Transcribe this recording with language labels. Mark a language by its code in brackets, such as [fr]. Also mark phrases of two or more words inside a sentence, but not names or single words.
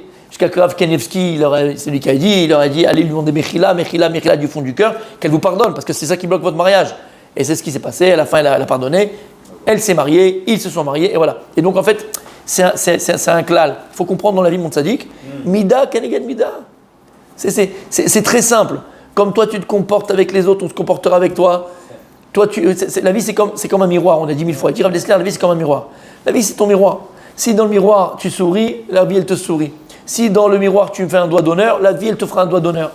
[fr] Jusqu'à que Rav Kanievski, c'est lui qui a dit, il leur a dit, allez lui demander Mechila du fond du cœur, qu'elle vous pardonne, parce que c'est ça qui bloque votre mariage. Et c'est ce qui s'est passé, à la fin elle a pardonné, elle s'est mariée, ils se sont mariés, et voilà. Et donc en fait, c'est un klal. Il faut comprendre dans la vie, mon tzaddik, [he] מידה כנגד מידה. [fr] C'est très simple. Comme toi tu te comportes avec les autres, on se comportera avec toi. La vie c'est comme un miroir, on a dit 1000 fois. Rav Dessler, la vie c'est comme un miroir. La vie c'est ton miroir. Si dans le miroir tu souris, la vie elle te sourit. Si dans le miroir tu me fais un doigt d'honneur, la vie elle te fera un doigt d'honneur.